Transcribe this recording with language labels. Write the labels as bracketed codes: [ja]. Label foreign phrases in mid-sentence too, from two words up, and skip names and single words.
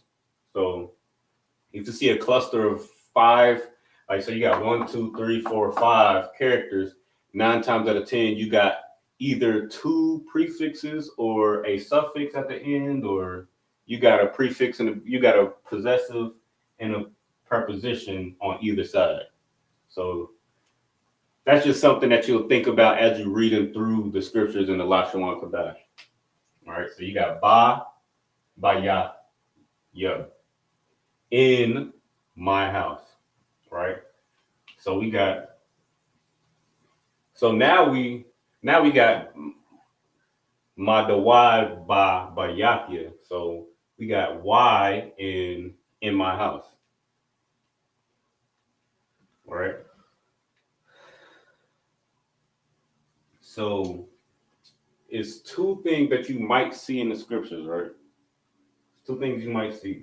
[en] So if you see a cluster of 5, like so you got 1, 2, 3, 4, 5 characters, 9 times out of 10, you got either 2 prefixes or a suffix at the end, or you got a prefix and you got a possessive and a preposition on either side. So that's just something that you'll think about as you're reading through the scriptures in the Lashawan Qadash. All right, so you got ba, ya, in my house, right? So now we got madawad ba yakya. So we got why in my house, right? So it's two things that you might see in the scriptures, right? Two things you might see.